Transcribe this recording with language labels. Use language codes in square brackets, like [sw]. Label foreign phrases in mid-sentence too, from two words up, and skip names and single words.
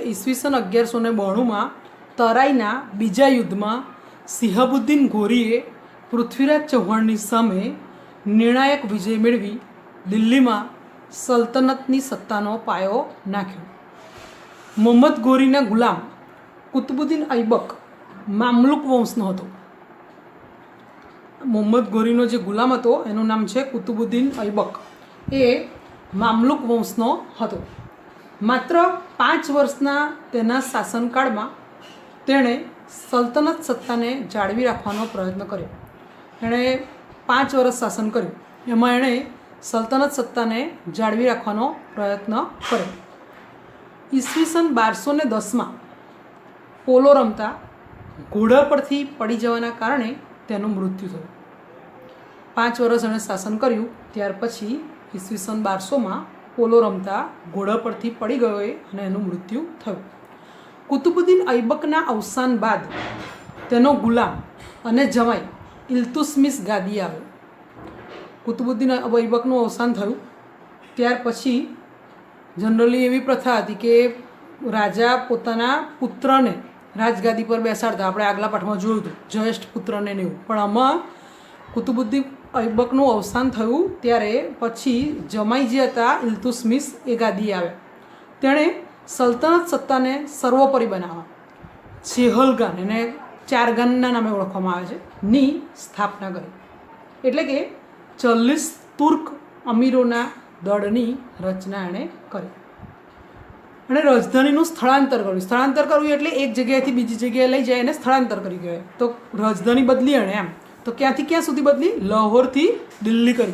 [gu] ઈસવીસન 1192માં તરાઈના બીજા યુદ્ધમાં સિંહબુદ્દીન ઘોરીએ પૃથ્વીરાજ ચૌહાણની સામે નિર્ણાયક વિજય મેળવી દિલ્હીમાં સલ્તનતની સત્તાનો પાયો નાખ્યો। મોહમ્મદ ઘોરીના ગુલામ કુતુબુદ્દીન ઐબક મામલુક વંશનો હતો। મોહમ્મદ ઘોરીનો જે ગુલામ હતો એનું નામ છે કુતુબુદ્દીન ઐબક। એ મામલુક વંશનો હતો। માત્ર 5 વર્ષના તેના શાસનકાળમાં તેણે સલ્તનત સત્તાને જાળવી રાખવાનો પ્રયત્ન કર્યો। એણે 5 વર્ષ શાસન કર્યું એમાં એણે સલ્તનત સત્તાને જાળવી રાખવાનો પ્રયત્ન કર્યો। ઈસ્વીસન 1210 માં પોલો રમતા ઘોડા પરથી પડી જવાના કારણે તેનું મૃત્યુ થયું। 5 વર્ષ એણે શાસન કર્યું ત્યાર પછી ઈસ્વીસન 1200 માં પોલો રમતા ઘોડા પરથી પડી ગયો અને એનું મૃત્યુ થયું। કુતુબુદ્દીન ઐબકના અવસાન બાદ તેનો ગુલામ અને જમાઈ ઇલ્તુત્મિશ ગાદી આવ્યો। કુતુબુદ્દીન ઐબકનું અવસાન થયું ત્યાર પછી જનરલી એવી પ્રથા હતી કે રાજા પોતાના પુત્રને રાજગાદી પર બેસાડતા। આપણે આગલા પાઠમાં જોયું હતું જ્યેષ્ઠ પુત્રને ને એવું, પણ આમાં કુતુબુદ્દીન ઐબકનું અવસાન થયું ત્યારે પછી જમાઈ જે હતા ઇલ્તુત્મિશ એ ગાદી આવ્યા। તેણે સલ્તનત સત્તાને સર્વોપરિ બનાવા ચેહલગાન એને 4 ગાનના નામે ઓળખવામાં આવે છે ની સ્થાપના કરી। એટલે કે 40 તુર્ક અમીરોના દળની રચના એણે કરી અને રાજધાનીનું સ્થળાંતર કર્યું. સ્થળાંતર કરવું એટલે એક જગ્યાએથી બીજી જગ્યાએ લઈ જાય એને સ્થળાંતર કરી કહેવાય. તો રાજધાની બદલી એણે એમ. તો ક્યાંથી ક્યાં સુધી બદલી? લાહોરથી દિલ્હી કરી.